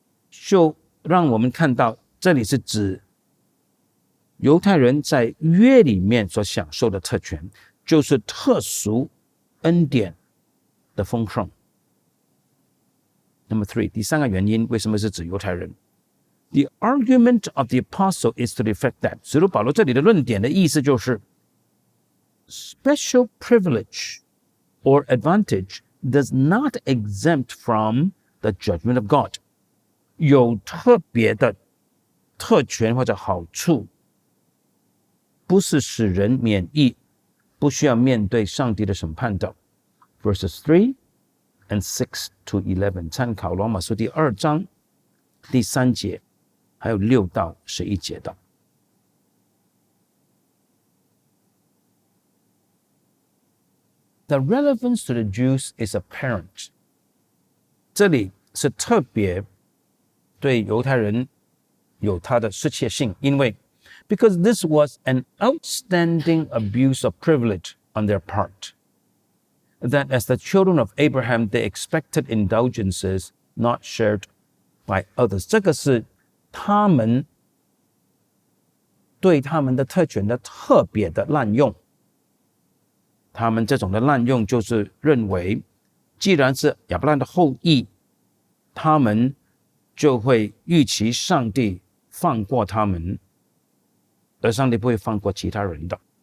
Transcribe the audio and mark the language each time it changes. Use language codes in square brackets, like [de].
[zh] 就让我们看到这里是指犹太人在约里面所享受的特权，就是特殊恩典的丰盛。 [en] Number 3， [zh] 第3个原因，为什么是指犹太人？ [en] The argument of the apostle is to the effect that， [zh] 使徒保罗这里的论点的意思就是 [en] special privilege or advantage does not exempt from the judgment of God。 [zh] 有特别的特权或者好处，不是使人免疫，不需要面对上帝的审判的。 [en] Verses 3 and 6 to 11， [zh] 参考罗马书第2章第3节，还有6到11节的。 [en] The relevance to the Jews is apparent。 [zh] 这里是特别对犹太人有它的适切性，因为 [en] because this was an outstanding abuse of privilege on their part, that as the children of Abraham, they expected indulgences not shared by others. [zh] 这个是他们对他们的特权的特别的滥用。他们这种的滥用就是认为，既然是亚伯拉罕的后裔，他们就会预期上帝放过他们，而上帝不会放过其他人的。